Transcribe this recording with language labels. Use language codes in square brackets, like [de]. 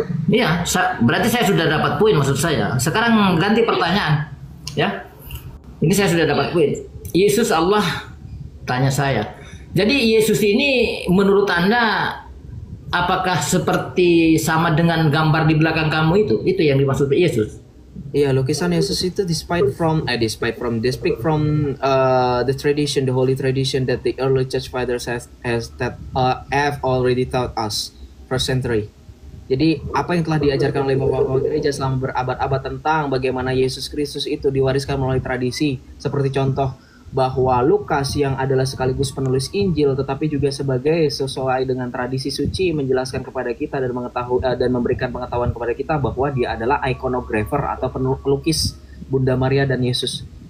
[id] Iya, berarti saya sudah dapat poin maksud saya. Sekarang ganti pertanyaan. Ya. Ini saya sudah dapat poin. Yesus Allah, tanya saya. Jadi Yesus ini menurut Anda apakah seperti sama dengan gambar di belakang kamu itu? Itu yang dimaksud Yesus. Iya, lukisan Yesus itu [en] despite from the tradition, the holy tradition that the early church fathers have already taught us first century. [id] Jadi apa yang telah diajarkan oleh bapak-bapak gereja selama berabad-abad tentang bagaimana Yesus Kristus itu diwariskan melalui tradisi, seperti contoh bahwa Lukas yang adalah sekaligus penulis Injil tetapi juga sebagai sesuai dengan tradisi suci menjelaskan kepada kita dan dan memberikan pengetahuan kepada kita bahwa dia adalah iconographer atau pelukis Bunda Maria dan Yesus.